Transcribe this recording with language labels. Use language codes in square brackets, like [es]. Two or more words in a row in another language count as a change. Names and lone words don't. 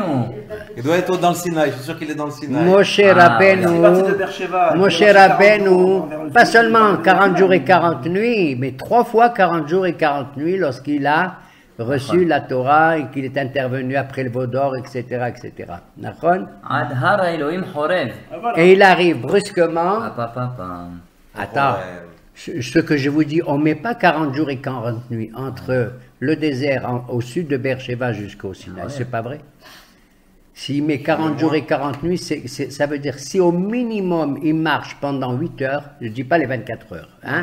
[fr] Il doit être dans le Sinaï, je suis sûr qu'il est dans le Sinaï. Moshe Rabbeinu, pas seulement 40 jours et 40 nuits, mais 3 fois 40 jours et 40 nuits lorsqu'il a reçu la Torah et qu'il est intervenu après le veau d'or, etc., etc. Nachon? [he] עד הר האלוהים חורב. [fr] Et il arrive brusquement. Apapapa. Attends, ce que je vous dis, on ne met pas 40 jours et 40 nuits entre le désert au sud de Beersheba jusqu'au Sinaï, c'est pas vrai? S'il met 40 jours et 40 nuits, ça veut dire si au minimum il marche pendant 8 heures, je ne dis pas les 24 heures, hein?